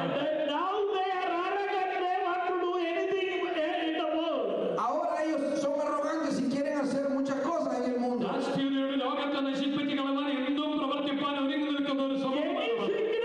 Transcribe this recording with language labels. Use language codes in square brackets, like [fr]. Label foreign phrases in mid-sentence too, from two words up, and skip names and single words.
[es] Ahora ellos son arrogantes y quieren hacer muchas cosas en el mundo. [ml] രാഷ്ട്രീയതയുടെ ലോകത്തെ നശിപ്പിച്ച് കളവാൻ എന്തും പ്രവർത്തിപ്പാൻ ഒരുങ്ങി നിൽക്കുന്ന ഒരു സമൂഹമാണ് അവർ.